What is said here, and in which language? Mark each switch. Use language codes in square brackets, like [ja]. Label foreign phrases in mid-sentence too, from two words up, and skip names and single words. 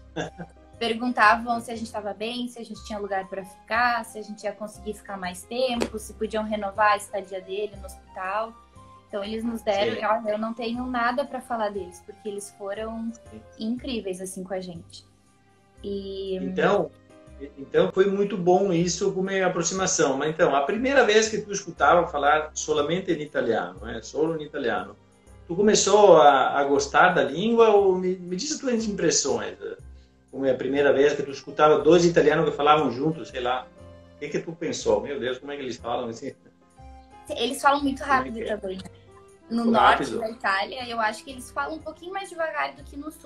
[pt] Perguntavam se a gente estava bem, se a gente tinha lugar para ficar, se a gente ia conseguir ficar mais tempo, se podiam renovar a estadia dele no hospital. Então eles nos deram, eu não tenho nada para falar deles, porque eles foram incríveis assim com a gente. Então foi muito bom isso como aproximação. Mas então, a primeira vez que tu escutava falar solamente em italiano, solo em italiano, tu começou a gostar da língua ou me diz as tuas impressões? Como é a primeira vez que tu escutava 2 italianos que falavam juntos, sei lá, o que tu pensou? Meu Deus, como é que eles falam assim? Eles falam muito rápido também. No norte da Itália, eu acho que eles falam um pouquinho mais devagar do que no sul.